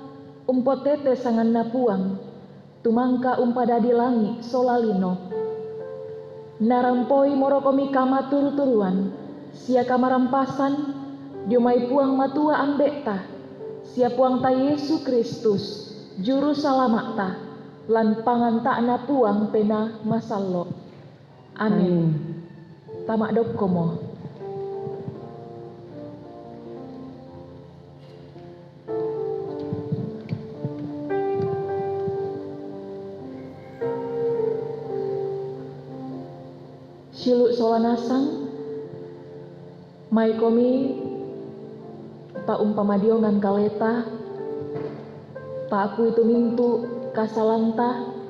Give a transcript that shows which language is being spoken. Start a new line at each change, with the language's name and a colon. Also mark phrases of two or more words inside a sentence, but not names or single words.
Toraja-Sa'dan: tete sangan na puang, tumangka umpada di langi solalino. Narampoi morokomi kama turu-turuan, sia kamarampasan, diomai puang matua ambekta, sia puang ta Yesu Kristus, juru salamakta, lan pangan tak na puang pena masalo. Amin. Tamak dokkomo. Siluk solanasang, mai komi pa umpamadiongan kaleta, pa aku itu mintu kasalanta,